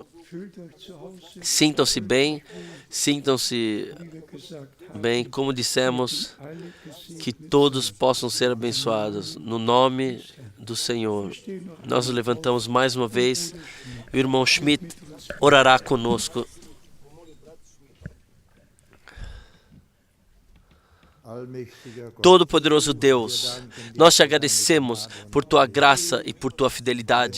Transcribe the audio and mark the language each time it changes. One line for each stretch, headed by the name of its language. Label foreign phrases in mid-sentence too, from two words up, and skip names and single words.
German: fühlt euch zu Hause,
Portuguese: sintam-se bem, sintam-se
German: wie wir gesagt haben,
Portuguese: bem, como dissemos,
German: alle gesegnet.
Portuguese: que todos possam ser abençoados, no nome do Senhor. Nós nos levantamos mais uma vez, o irmão Schmidt orará conosco. Todo-Poderoso Deus, nós te agradecemos por tua graça e por tua fidelidade.